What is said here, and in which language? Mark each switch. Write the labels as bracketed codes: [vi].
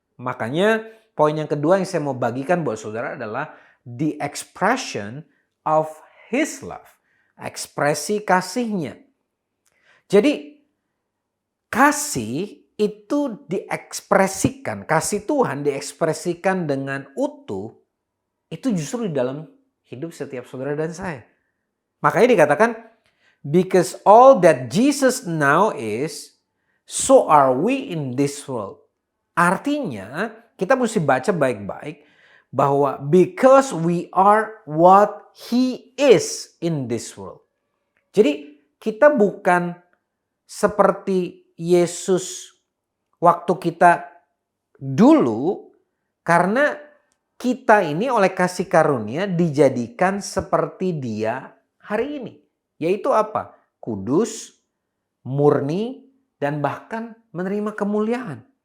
[id] Makanya poin yang kedua yang saya mau bagikan buat saudara adalah [en] the expression of His love. [id] Ekspresi kasihnya. Jadi kasih itu diekspresikan, kasih Tuhan diekspresikan dengan utuh, itu justru di dalam hidup setiap saudara dan saya. Makanya dikatakan, [en] because all that Jesus now is, so are we in this world. [id] Artinya, kita mesti baca baik-baik bahwa [en] because we are what He is in this world. [id] Jadi, kita bukan seperti Yesus waktu kita dulu, karena kita ini oleh kasih karunia dijadikan seperti Dia hari ini. Yaitu apa? Kudus, murni, dan bahkan menerima kemuliaan.